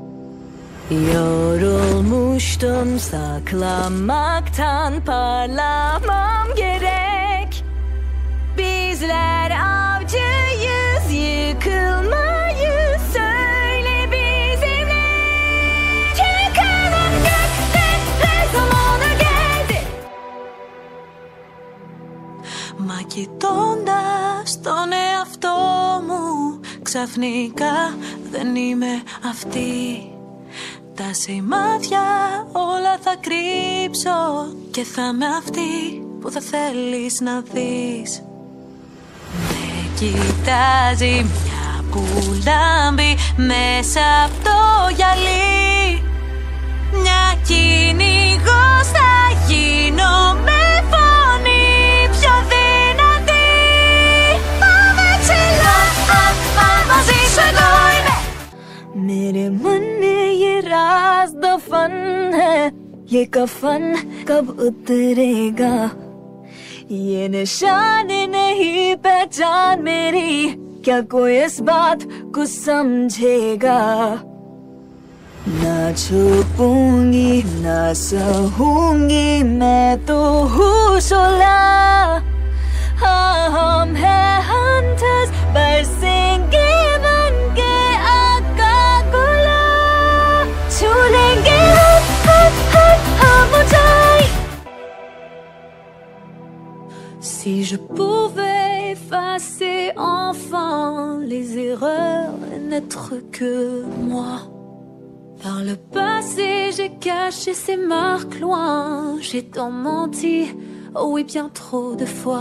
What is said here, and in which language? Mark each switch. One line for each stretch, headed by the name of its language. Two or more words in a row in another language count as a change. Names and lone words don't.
Turkish: Yorulmuştum saklanmaktan, parlamam gerek. Bizler avcıyız, yıkılmayız, söyle bizimle. Çıkalım göklere, zamanı geldi.
Greek: Μα κοιτώντας τον εαυτό μου, ξαφνικά δεν είμαι αυτή. Τα σημάδια όλα θα κρύψω και θα είμαι αυτή που θα θέλεις να δεις. Με κοιτάζει μια που λάμπει μέσα απ' το γυαλί. Μια κυνηγός θα γίνω με φωνή πιο δυνατή. Πάμε ψηλά, μαζί σου εγώ είμαι.
Hindi: मेरे मन में ये राज दफन है, ये कफन कब उतरेगा? ये निशानी नहीं पहचान मेरी, क्या कोई इस बात को समझेगा? ना छुपूंगी ना सहूंगी, मैं तो हूँ शोला। हाँ हम हैं hunters, बरसेंगे बन के आका गुला। छू लेंगे हम ऊंचाई।
French: Si je pouvais effacer enfin les erreurs et n'être que moi. Par le passé, j'ai caché ces marques loin. J'ai tant menti, oh oui, bien trop de fois.